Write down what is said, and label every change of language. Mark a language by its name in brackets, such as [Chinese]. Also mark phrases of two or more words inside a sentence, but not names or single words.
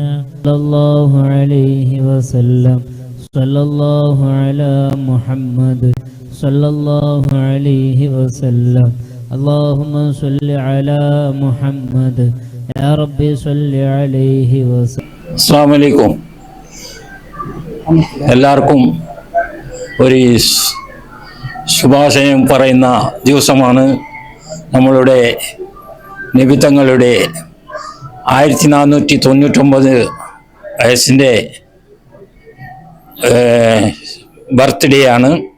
[Arabic] صلى الله عليه وسلم. صلى الله على محمد صلى الله عليه وسلم. اللهم صل على محمد يا ربي صل عليه وسلم. السلام عليكم. [Malayalam] എല്ലാവർക്കും ഒരു ശുഭാശയം പറയുന്ന ദിവസമാണ്. നമ്മളുടെ നബിതങ്ങളുടെ 1499 വയസ്സിൻ്റെ ബർത്ത്ഡേ ആണ്.